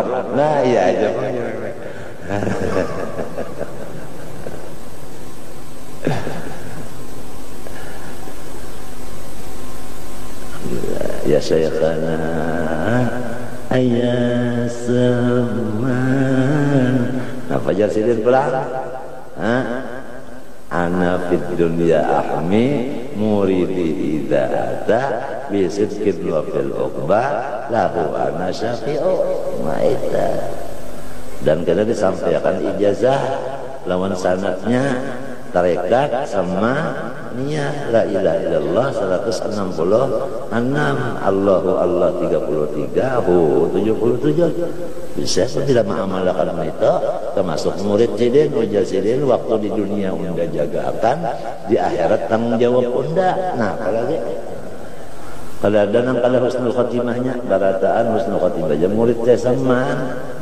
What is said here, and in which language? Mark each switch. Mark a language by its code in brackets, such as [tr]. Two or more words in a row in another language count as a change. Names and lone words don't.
[bjn] Nah iya aja. [ar] يا شيخنا [bjn] ayah zaman. Nah Fajar Sidin pulang. [ar] أنا في الدنيا أحمي مريدي إذا أتى بصدق وفي العقبى له أنا شافع ميتا. [bjn] Dan kena disampaikan ijazah lawan sanadnya tarekat sama Nia [ar] لا إله إلا الله [bjn] 166, [ar] الله الله [bjn] 33, hu 77. Bisa tidak mengamalkan itu, termasuk murid sidin, ujar sidin, waktu di dunia unda jagakan, di akhirat tanggung jawab unda. Nah, apalagi kalau ada nang kalau husnul khotimahnya, barataan husnul khotimah aja murid teh saman.